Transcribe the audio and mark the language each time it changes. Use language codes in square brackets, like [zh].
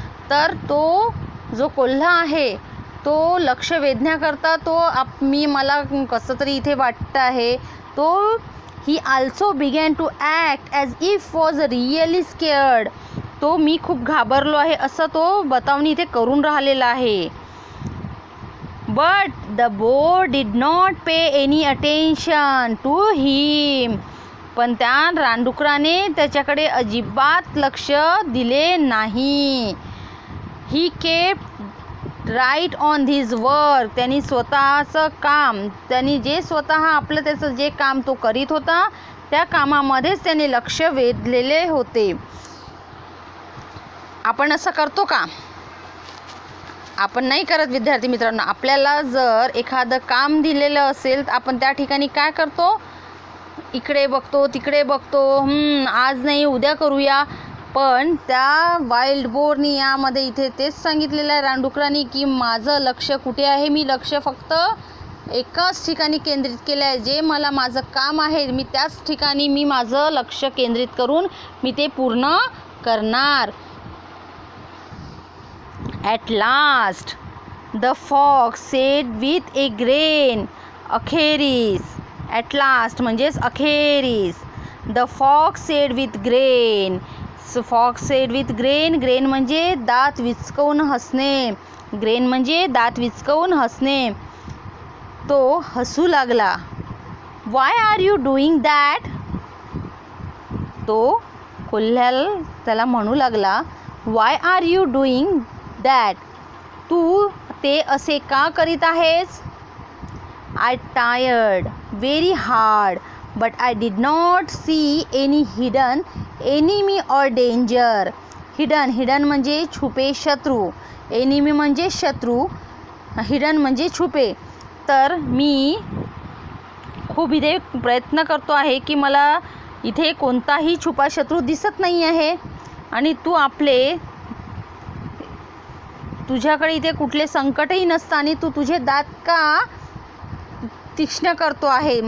[mr] तर तो जो कोल्हा आहे तो लक्ष वेधण्याकरता मला कसं तरी इथे वाटतं आहे. [en] तो he also began to act as if was really scared. [mr] तो मी खूप घाबरलो आहे असं तो बतावणी इथे करून राहिलेला आहे. [en] But the boar did not pay any attention to him. [mr] पण त्या रानडुकराने त्याच्याकडे अजिबात लक्ष दिले नाही. [en] He kept right on his work. [mr] त्यांनी स्वतःचं काम, त्यांनी जे स्वतः त्याचं जे काम तो करीत होता त्या कामामध्येच त्याने लक्ष वेधलेले होते. आपण असं करतो का? आपण नाही करत विद्यार्थी मित्रांनो. आपल्याला जर एखादं काम दिलेलं असेल तर आपण त्या ठिकाणी काय करतो? इकडे बघतो, तिकडे बघतो, आज नाही उद्या करूया. पण त्या वाईल्ड बोरनी यामध्ये इथे तेच सांगितलेलं आहे रानडुकरांनी की माझं लक्ष कुठे आहे? मी लक्ष फक्त एकाच ठिकाणी केंद्रित केलं आहे. जे मला माझं काम आहे मी त्याच ठिकाणी मी माझं लक्ष केंद्रित करून मी ते पूर्ण करणार. [en] At last, the fox said with a grin, अखेरीस. At last [mr] म्हणजेच अखेरीस. [en] The fox said with grin. So fox said with grin. [mr] Grin म्हणजे दात विचकवून हसणे. Grin म्हणजे दात विचकवून हसणे. तो हसू लागला. [en] Why are you doing that? [mr] तो कोल्ह्याला त्याला म्हणू लागला, [en] Why are you doing that? [mr] तू ते असे का करीत आहेस? [en] I tired very hard, but I did not see any hidden enemy or danger. [mr] Hidden म्हणजे छुपे शत्रू. Enemy म्हणजे शत्रू. Hidden म्हणजे छुपे. तर मी खूप इथे प्रयत्न करतो आहे की मला इथे कोणताही छुपा शत्रू दिसत नाही आहे. आणि तुझ्याकडे इथे कुठले संकटही नसतं आणि तू तुझे दात का तीक्ष्ण करतो आहे?